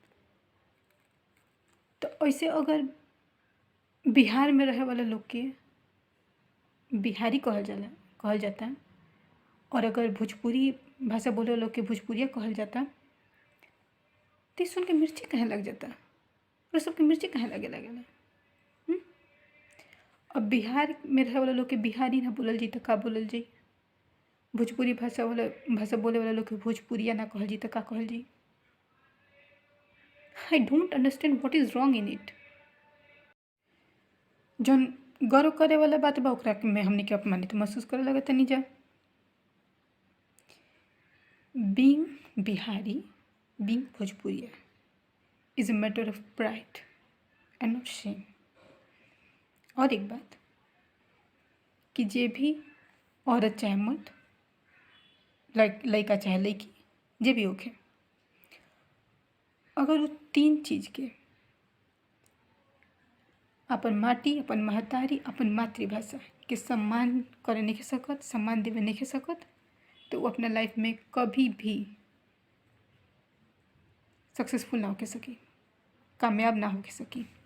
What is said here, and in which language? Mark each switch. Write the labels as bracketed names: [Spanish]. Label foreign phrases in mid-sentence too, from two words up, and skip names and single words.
[Bhojpuri] तो ऐसे अगर बिहार में रहे वाला लोग के बिहारी कहल जाता, और अगर भोजपुरी भाषा बोले वाला लोग के भोजपुरिया कहल जाता, तो सुन के मिर्ची कहे लग जाता, और सबके मिर्ची कहे लगे लगेला। अब बिहार में रहे वाला लोग के बिहारी ना बोलल जी तो का बोलल जी, भोजपुरी भाषा बोले वाला लोग के भोजपुरिया ना कहल जी तो का कहल जी। [English] I don't understand what is wrong in it. [Bhojpuri] जौन गर्व करे वाला बात बा ओकरा में हमनी के अपमानित महसूस करे लगत नहीं जा। [English] Being Bihari, being Bhojpuriya is a matter of pride and not shame. [Bhojpuri] और एक बात कि जे भी औरत चाहे मर्द, लड़का चाहे लड़की, जे भी होखे, अगर वो तीन चीज़ के अपन माटी, अपन महतारी, अपन मातृभाषा के सम्मान करे नहीं सकत, सम्मान देवे नहीं सकत, तो वो अपना लाइफ में कभी भी सक्सेसफुल ना होके सकी, कामयाब ना होके सकी।